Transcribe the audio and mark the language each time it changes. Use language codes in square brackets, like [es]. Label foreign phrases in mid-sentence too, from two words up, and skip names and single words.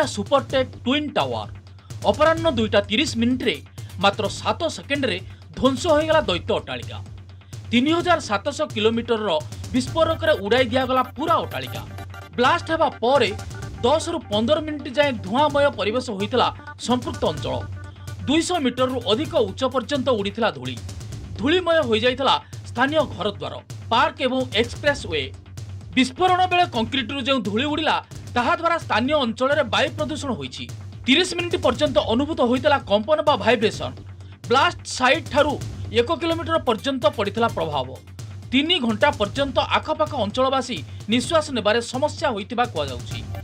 [or] ସୁପରଟେକ ଟ୍ୱିନ ଟାୱର ଅପରାହ୍ନ 2:30 ରେ ମାତ୍ର 7 ସେକେଣ୍ଡ ରେ ଧ୍ୱଂସ ହୋଗଲା ଦୈତ୍ୟ ଅଟ୍ଟାଳିକା 3700 କିଲୋମିଟର ବିସ୍ଫୋରକ ଉଡ଼ାଇ ଦିଗଲା ପୂରା ଅଟ୍ଟାଳିକା ବ୍ଲାଷ୍ଟ ହେବା ପରେ 10 ରୁ 15 ମିନିଟ ଯାଏ ଧୁଆଁମୟ ପରିବେଶ ହୋଇଥିଲା ସମ୍ପୃକ୍ତ ଅଞ୍ଚଳ 200 ମିଟର ରୁ ଅଧିକ ଉଚ୍ଚ ପର୍ଯ୍ୟନ୍ତ ଉଡ଼ିଥିଲା ଧୂଳି ଧୂଳିମୟ ହୋ ଯାଇଥିଲା ସ୍ଥାନୀୟ ଘରଦ୍ୱାର ପାର୍କ ଏବଂ [en] express way [or] ବିସ୍ଫୋରଣ ବେଳେ କଂକ୍ରିଟ ରୁ ଯୋ ଧୂଳି ଉଡ଼ିଲା ତାହା ଦ୍ୱାରା ସ୍ଥାନୀୟ ଅଞ୍ଚଳ ମେଁ ବାୟୁ ପ୍ରଦୂଷଣ ହୋଇଛି 30 ମିନିଟ ପର୍ଯ୍ୟନ୍ତ ଅନୁଭୂତ ହୋଇଥିଲା କମ୍ପନ ବା ଭାଇବ୍ରେସନ [en] blast site [or] ଠାରୁ 1 କିଲୋମିଟର ପର୍ଯ୍ୟନ୍ତ ପଡ଼ିଥିଲା ପ୍ରଭାବ 3 ଘଣ୍ଟା ପର୍ଯ୍ୟନ୍ତ ଆଖପାଖ ଅଞ୍ଚଳବାସୀ ନିଶ୍ୱାସ ନେବାରେ ସମସ୍ୟା ହୋଇଥିବା କୁହା ଯାଉଛି।